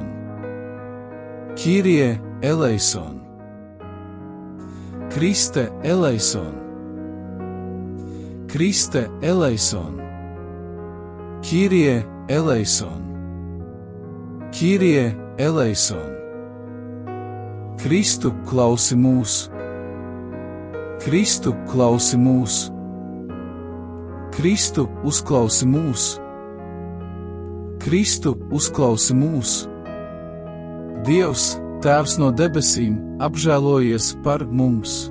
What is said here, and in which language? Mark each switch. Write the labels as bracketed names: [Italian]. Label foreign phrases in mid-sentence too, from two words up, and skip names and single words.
[Greek] Κύριε ελέησον. Χριστέ ελέησον. Χριστέ ελέησον. Κύριε ελέησον. Κύριε ελέησον. [Latvian] Kristu, klausi mūs. Kristu, klausi mūs. Kristu, uzklausi mūs. Kristu, uzklausi mūs. Dievs, Tēvs no debesīm, apžēlojies par mums.